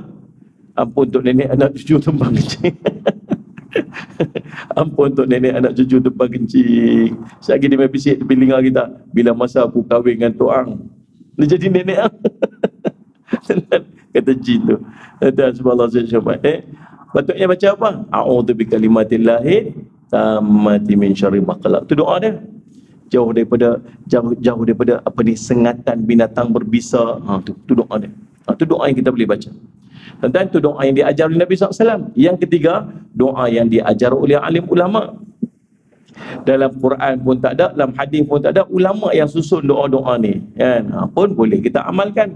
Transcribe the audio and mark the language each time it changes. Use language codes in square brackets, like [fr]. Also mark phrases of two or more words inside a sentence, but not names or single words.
[ms] Ampun untuk nenek anak cucu tumpang kencing. Ampun untuk nenek anak cucu tumpang kencing. Sekali dia main bisik tepi telinga kita, bila masa aku kahwin dengan Tok Ang, dia jadi nenek Ang. Kata jin tu. Kata [ar] سبحان الله شباب. [ms] Patutnya baca apa? [ar] أعوذ بكلمات الله التامات من شر ما خلق. [ms] Tu doa dia. Jauh daripada apa ni, sengatan binatang berbisa. Tu doa dia. Tu doa yang kita boleh baca. Dan itu doa yang diajar oleh Nabi SAW. Yang ketiga, doa yang diajar oleh alim ulama. Dalam Quran pun tak ada, dalam hadis pun tak ada. Ulama yang susun doa-doa ni kan, pun boleh kita amalkan.